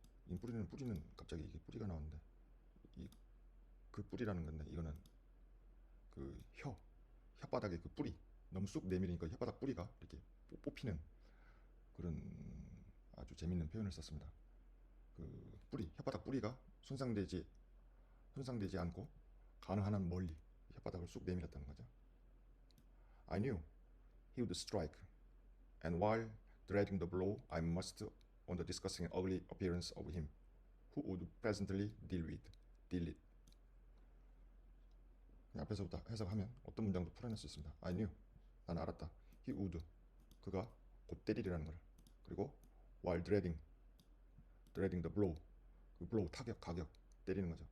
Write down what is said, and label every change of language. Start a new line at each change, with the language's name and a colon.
Korean: 이 뿌리는 갑자기 이게 뿌리가 나왔는데, 그 뿌리라는 건데, 이거는 그 혓바닥의 그 뿌리, 너무 쑥 내밀으니까 혓바닥 뿌리가 이렇게 뽑히는 그런 아주 재밌는 표현을 썼습니다. 그 뿌리, 혓바닥 뿌리가 손상되지 않고 가능한 한 멀리 혓바닥을 쑥 내밀었다는 거죠.
English: I knew he would strike, and while dreading the blow, I must on the disgusting and ugly appearance of him, who would presently deal it.
Korean: 앞에서부터 해석하면 어떤 문장도 풀어낼 수 있습니다.
English: I knew,
Korean: 난 알았다.
English: He would,
Korean: 그가 곧 때리리라는 걸. 그리고
English: while dreading the blow,
Korean: 그 blow 타격, 가격, 때리는 거죠.